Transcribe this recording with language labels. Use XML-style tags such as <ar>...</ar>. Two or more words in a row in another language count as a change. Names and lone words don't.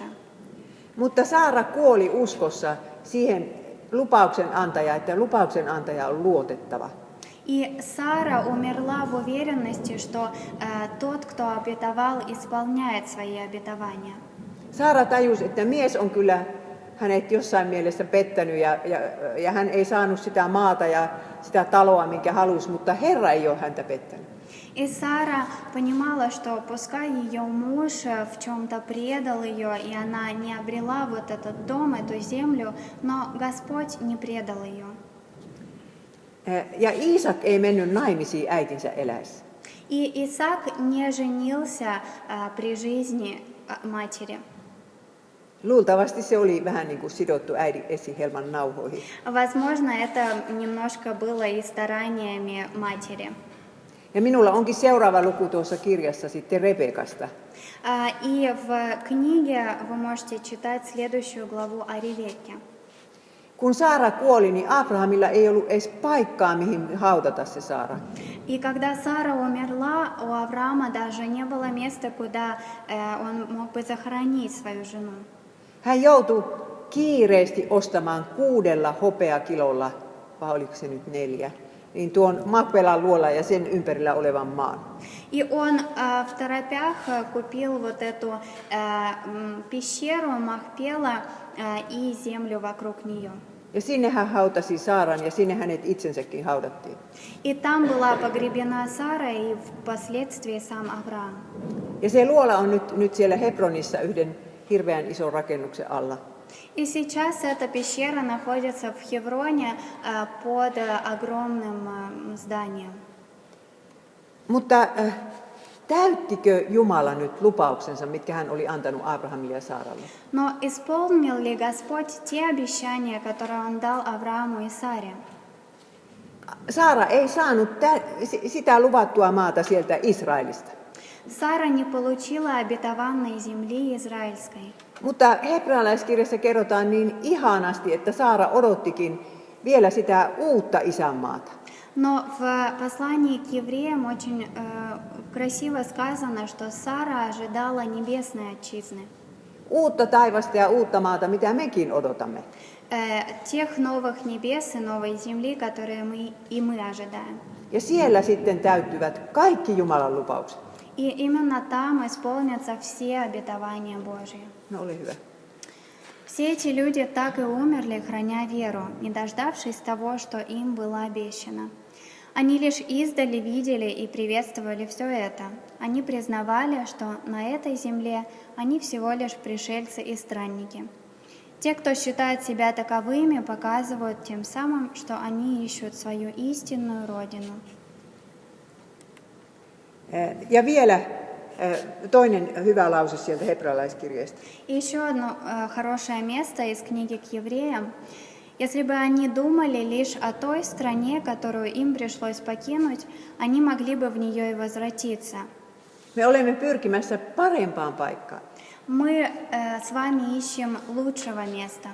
<fi>Mutta Saara kuoli uskossa siihen lupauksen antajaan, että lupauksen antaja on luotettava.</fi> <ru>И Сара умерла в уверенности, что тот, кто обетовал, исполняет свои обетования.</ru> <fi>Saara tajusi, että mies on kyllä hänet jossain mielessä pettänyt ja hän ei saanut sitä maata ja sitä taloa, minkä halusi, mutta Herra ei ole häntä pettänyt.</fi> <ru>И Сара понимала, что пускай ее муж в чем-то предал ее, и она не обрела вот этот дом, эту землю, но Господь не предал ее.</ru> <fi>Ja Iisak ei mennyt naimisiin äitinsä eläessä.</fi> <ru>И Исаак не женился при жизни матери.</ru> <fi>Luultavasti se oli vähän niin kuin sidottu äidin esihelman nauhoihin.</fi> <ru>Возможно, это немножко было и стараниями матери.</ru> <fi>Ja minulla onkin seuraava luku tuossa kirjassa sitten Rebekasta.</fi> <ru>И в книге вы можете читать следующую главу о Ревекке.</ru> <fi>Kun Saara kuoli, niin Abrahamilla ei ollut edes paikkaa, mihin haudata se Saara.</fi> <ru>И когда Сара умерла, у Авраама даже не было места, куда он мог бы захоронить свою жену.</ru> <fi>Hän joutui kiireesti ostamaan 6 hopeakilolla, vai oliko se nyt 4, niin tuon Makpelan luola ja sen ympärillä olevan maan.</fi> <ru>И он в торопях купил вот эту пещеру Махпела и землю вокруг нее.</ru> <fi>Ja sinne hän hautasi Saaran ja sinne hänet itsensäkin haudattiin.</fi> <ru>И там была погребена Сара и впоследствии сам Авраам.</ru> <fi>Ja se luola on nyt siellä Hebronissa yhden hirveän ison rakennuksen alla.</fi> <ru>И сейчас эта пещера находится в Хевроне под огромным зданием.</ru> <fi>Mutta täyttikö Jumala nyt lupauksensa, mitkä hän oli antanut Abrahamille ja Saaralle?</fi> <ru>Но исполнил ли Господь те обещания, которые Он дал Аврааму и Саре?</ru> <fi>Saara ei saanut sitä luvattua maata sieltä Israelista.</fi> <ru>Сара не получила обетованной земли израильской.</ru> <fi>Mutta hebrealaiskirjassa kerrotaan niin ihanasti, että Saara odottikin vielä sitä uutta isänmaata.</fi> <ru>Но в послании к евреям очень красиво сказано, что Сара ожидала небесной отчизны.</ru> <fi>Uutta taivasta ja uutta maata, mitä mekin odotamme.</fi> <ru>Тех новых небес и новой земли, которые мы ожидаем.</ru> <fi>Ja siellä sitten täyttyvät kaikki Jumalan lupaukset.</fi> <ru>И именно там исполнятся все обетования Божьи.</ru> <fi>No ole hyvä.</fi> <ru>Все эти люди так и умерли, храня веру, не дождавшись того, что им было обещано. Они лишь издали видели и приветствовали все это. Они признавали, что на этой земле они всего лишь пришельцы и странники. Те, кто считает себя таковыми, показывают тем самым, что они ищут свою истинную родину.</ru> <fi>Ja vielä toinen hyvä lause sieltä hebrealaiskirjeestä.</fi> <ru>И еще одно хорошее место из книги к евреям. Если бы они думали лишь о той стране, которую им пришлось покинуть, они могли бы в нее и возвратиться.</ru> <fi>Me olemme pyrkimässä parempaan paikkaan.</fi> <ru>Мы с вами ищем лучшего места.</ru>